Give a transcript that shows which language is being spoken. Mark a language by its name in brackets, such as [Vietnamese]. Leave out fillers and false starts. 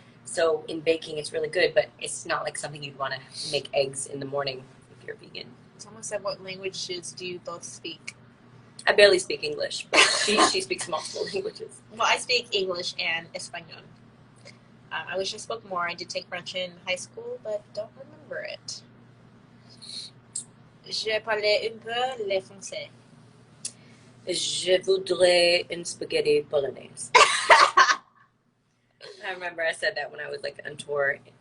[English] So in baking, it's really good, but it's not like something you'd want to make eggs in the morning if you're vegan. Someone said, what languages do you both speak? I barely speak English, but she speaks multiple languages. Well, I speak English and Espanol. I wish I spoke more. I did take French in high school, but don't remember it. [French] Je parlais un peu le français. Je voudrais une spaghetti bolognese. [English] I remember I said that when I was like on tour.